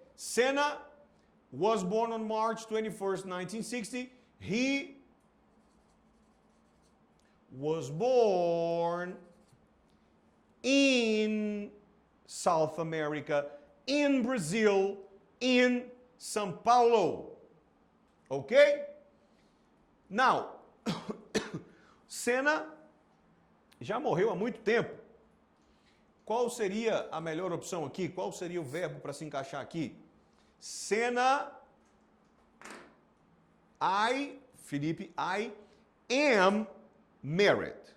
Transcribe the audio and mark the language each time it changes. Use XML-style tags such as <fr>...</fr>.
<en>Senna was born on March 21st, 1960. He was born in South America, in Brazil, in São Paulo. Okay?</en> <pt>Now, Senna já morreu há muito tempo. Qual seria a melhor opção aqui? Qual seria o verbo para se encaixar aqui?</pt> <en>Senna, Felipe, I am married.</en>